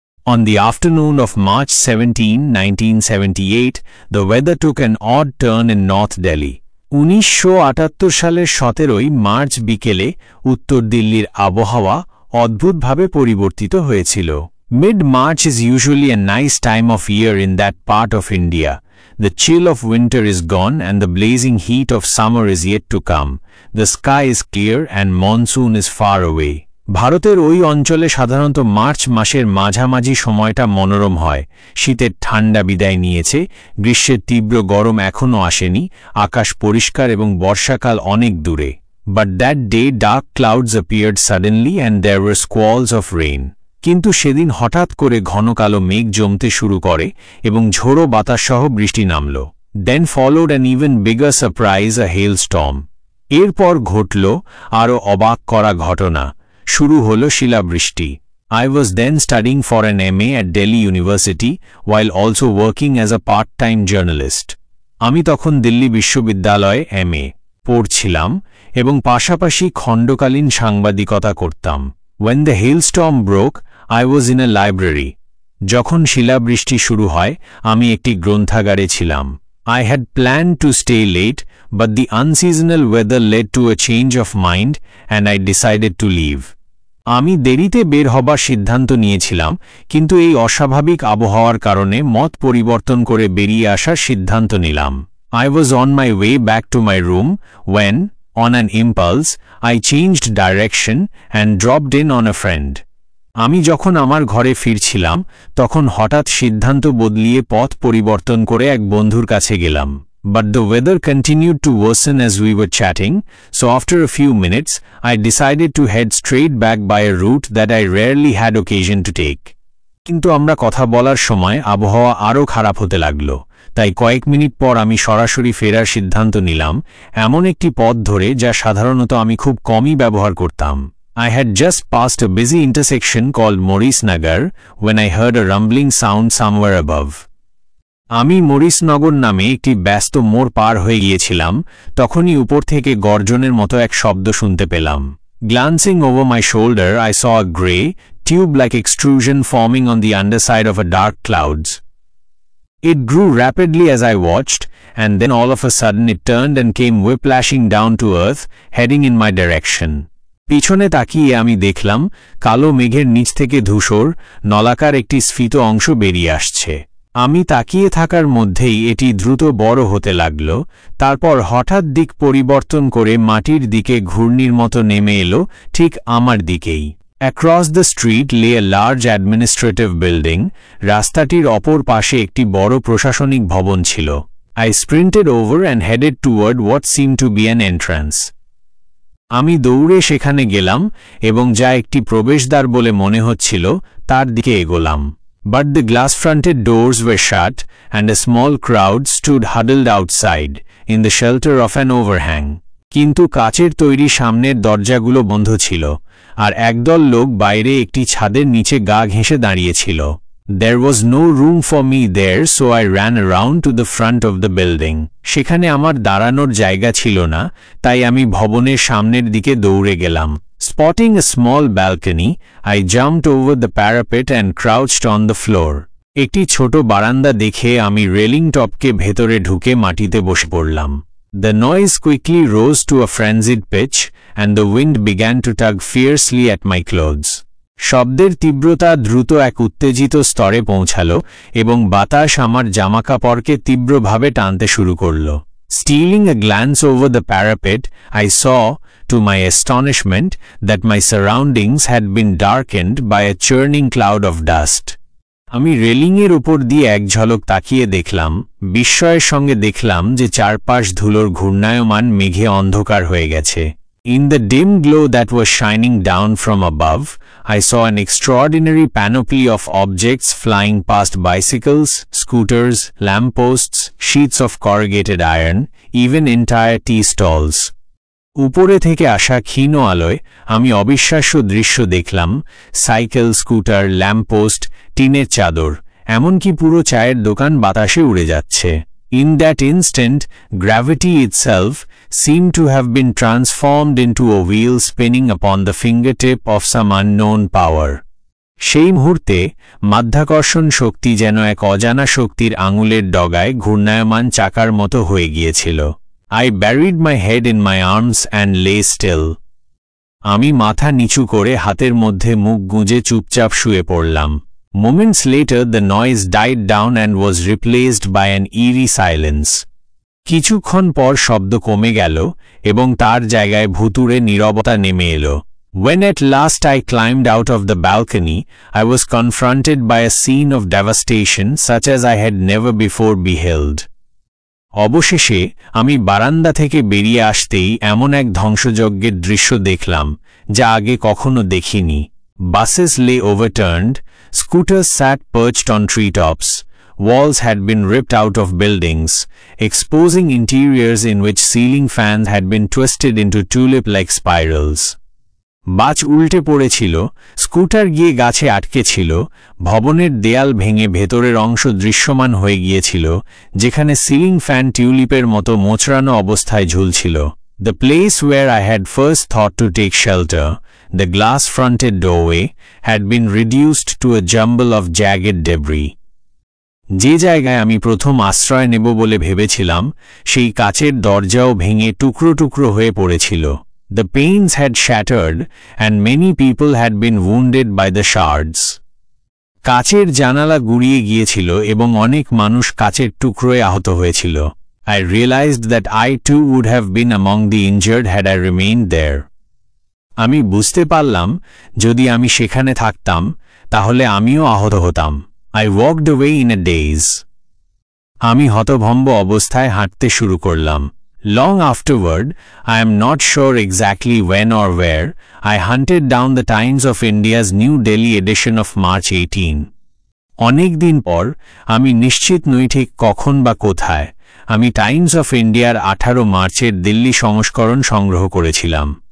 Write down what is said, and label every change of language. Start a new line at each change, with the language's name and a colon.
English: On the afternoon of March 17, 1978, the weather took an odd turn in North Delhi.
Bangla: 1978 সালের 17 March বিকেলে উত্তর দিল্লির আবহাওয়া অদ্ভুতভাবে পরিবর্তিত হয়েছিল।
English: Mid-March is usually a nice time of year in that part of India. The chill of winter is gone and the blazing heat of summer is yet to come. The sky is clear and monsoon is far away.
Bangla: ভারতের ওই অঞ্চলে সাধারণত March মাসের মাঝামাঝি সময়টা মনোরম হয়। শীতের ঠান্ডা বিদায় নিয়েছে, গ্রীষ্মের তীব্র গরম এখনও আসেনি, আকাশ পরিষ্কার এবং বর্ষাকাল অনেক দূরে।
English: But that day dark clouds appeared suddenly and there were squalls of rain.
Bangla: কিন্তু সেদিন হঠাৎ করে ঘন কালো মেঘ জমতে শুরু করে এবং ঝোড়ো বাতাসসহ বৃষ্টি নামল।
English: Then followed an even bigger surprise, a hailstorm.
Bangla: এরপর ঘটল আরও অবাক করা ঘটনা, শুরু হলো শিলাবৃষ্টি।
English: I was then studying for an MA at Delhi University while also working as a part-time journalist.
Bangla: আমি তখন দিল্লি বিশ্ববিদ্যালয়ে MA পড়ছিলাম এবং পাশাপাশি খণ্ডকালীন সাংবাদিকতা করতাম।
English: When the hailstorm broke, I was in a library.
Bangla: যখন শিলাবৃষ্টি শুরু হয়, আমি একটি গ্রন্থাগারে ছিলাম।
English: I had planned to stay late, but the unseasonal weather led to a change of mind and I decided to leave.
Bangla: আমি দেরিতে বের হবার সিদ্ধান্ত নিয়েছিলাম, কিন্তু এই অস্বাভাবিক আবহাওয়ার কারণে মত পরিবর্তন করে বেরিয়ে আসার সিদ্ধান্ত নিলাম।
English: I was on my way back to my room when, on an impulse, I changed direction and dropped in on a friend.
Bangla: আমি যখন আমার ঘরে ফিরছিলাম, তখন হঠাৎ সিদ্ধান্ত বদলিয়ে পথ পরিবর্তন করে এক বন্ধুর কাছে গেলাম।
English: But the weather continued to worsen as we were chatting, so after a few minutes, I decided to head straight back by a route that I rarely had occasion to take.
Bangla: কিন্তু আমরা কথা বলার সময় আবহাওয়া আরও খারাপ হতে লাগল, তাই কয়েক মিনিট পর আমি সরাসরি ফেরার সিদ্ধান্ত নিলাম, এমন একটি পথ ধরে যা সাধারণত আমি খুব কমই ব্যবহার করতাম।
English: I had just passed a busy intersection called Maurice Nagar when I heard a rumbling sound somewhere above.
Bangla: আমি মরিসনগর নামে একটি ব্যস্ত মোড় পার হয়ে গিয়েছিলাম, তখনই উপর থেকে গর্জনের মতো এক শব্দ শুনতে পেলাম।
English: Glancing over my shoulder, I saw a grey, tube-like extrusion forming on the underside of a dark clouds. It grew rapidly as I watched, and then all of a sudden it turned and came whiplashing down to earth, heading in my direction.
Bangla: পিছনে তাকিয়ে আমি দেখলাম কালো মেঘের নিচ থেকে ধূসর নলাকার একটি স্ফীত অংশ বেরিয়ে আসছে। আমি তাকিয়ে থাকার মধ্যেই এটি দ্রুত বড় হতে লাগল, তারপর হঠাৎ দিক পরিবর্তন করে মাটির দিকে ঘূর্ণির মতো নেমে এলো ঠিক আমার দিকেই।
English: Across the street lay a large administrative building.
Bangla: রাস্তাটির অপর পাশে একটি বড় প্রশাসনিক ভবন ছিল।
English: I sprinted over and headed toward what seemed to be an entrance.
Bangla: আমি দৌড়ে সেখানে গেলাম এবং যা একটি প্রবেশদ্বার বলে মনে হচ্ছিল তার দিকে এগোলাম।
English: But the glass-fronted doors were shut and a small crowd stood huddled outside, in the shelter of an overhang.
Bangla: কিন্তু কাচের তৈরি সামনের দরজাগুলো বন্ধ ছিল, আর একদল লোক বাইরে একটি ছাদের নিচে গা ঘেঁষে দাঁড়িয়েছিল।
English: There was no room for me there, so I ran around to the front of the building.
Bangla: সেখানে আমার দাঁড়ানোর জায়গা ছিল না, তাই আমি ভবনের সামনের দিকে দৌড়ে গেলাম।
English: Spotting a small balcony, I jumped over the parapet and crouched on the floor.
Bangla: একটি ছোট বারান্দা দেখে আমি রেলিং টপকে ভেতরে ঢুকে মাটিতে বসে পড়লাম।
English: The noise quickly rose to a frenzied pitch, and the wind began to tug fiercely at my clothes.
Bangla: শব্দের তীব্রতা দ্রুত এক উত্তেজিত স্তরে পৌঁছালো এবং বাতাস আমার জামাকাপড়কে তীব্রভাবে টানতে শুরু করল।
English: Stealing a glance over the parapet, I saw, to my astonishment, that my surroundings had been darkened by a churning cloud of dust.
Bangla: আমি রেলিংয়ের উপর দিয়ে এক ঝলক তাকিয়ে দেখলাম, বিস্ময়ের সঙ্গে দেখলাম যে চারপাশ ধুলোর ঘূর্ণায়মান মেঘে অন্ধকার হয়ে গেছে।
English: In the dim glow that was shining down from above, I saw an extraordinary panoply of objects flying past bicycles, scooters, lampposts, sheets of corrugated iron, even entire tea stalls.
Bangla: উপরে থেকে আসা ক্ষীণ আলোয় আমি অবিশ্বাস্য দৃশ্য দেখলাম, সাইকেল, স্কুটার, ল্যাম্পপোস্ট, টিনের চাদর, এমনকি পুরো চায়ের দোকান বাতাসে উড়ে যাচ্ছে।
English: In that instant, gravity itself seemed to have been transformed into a wheel spinning upon the fingertip of some unknown power.
Bangla: সেই মুহূর্তে মাধ্যাকর্ষণ শক্তি যেন এক অজানা শক্তির আঙুলের ডগায় ঘূর্ণায়মান চাকার মতো হয়ে গিয়েছিল।
English: I buried my head in my arms and lay still.
Bangla: আমি মাথা নিচু করে হাতের মধ্যে মুখ গুঁজে চুপচাপ শুয়ে পড়লাম।
English: Moments later the noise died down and was replaced by an eerie silence.
Bangla: কিছুক্ষণ পর শব্দ কমে গেল এবং তার জায়গায় ভুতুড়ে নীরবতা নেমে এলো।
English: When at last I climbed out of the balcony, I was confronted by a scene of devastation such as I had never before beheld.
Bangla: অবশেষে আমি বারান্দা থেকে বেরিয়ে আসতেই এমন এক ধ্বংসযজ্ঞের দৃশ্য দেখলাম যা আগে কখনো দেখিনি।
English: Buses lay overturned, scooters sat perched on treetops, walls had been ripped out of buildings, exposing interiors in which ceiling fans had been twisted into tulip-like spirals.
Bangla: বাস উল্টে পড়েছিল, স্কুটার গিয়ে গাছে আটকে ছিল, ভবনের দেয়াল ভেঙে ভেতরের অংশ দৃশ্যমান হয়ে গিয়েছিল, যেখানে সিলিং ফ্যান টিউলিপের মতো মোচড়ানো অবস্থায় ঝুলছিল।
English: The place where I had first thought to take shelter, the glass-fronted doorway, had been reduced to a jumble of jagged debris.
Bangla: যে জায়গায় আমি প্রথম আশ্রয় নেব বলে ভেবেছিলাম, সেই কাচের দরজাও ভেঙে টুকরো টুকরো হয়ে পড়েছিল।
English: The panes had shattered, and many people had been wounded by the shards.
Bangla: কাচের জানালা গুড়িয়ে গিয়েছিল এবং অনেক মানুষ কাচের টুকরোয় আহত হয়েছিল।
English: I realized that I too would have been among the injured had I remained there.
Bangla: আমি বুঝতে পারলাম যদি আমি সেখানে থাকতাম তাহলে আমিও আহত হতাম।
English: I walked away in a daze.
Bangla: আমি হতভম্ব অবস্থায় হাঁটতে শুরু করলাম।
English: Long afterward, I am not sure exactly when or where, I hunted down the Times of India's New Delhi edition of March 18.
Bangla: অনেক দিন পর, আমি নিশ্চিত নই ঠিক কখন বা কোথায়, আমি টাইমস অফ ইন্ডিয়ার 18 মার্চের দিল্লি সংস্করণ সংগ্রহ করেছিলাম।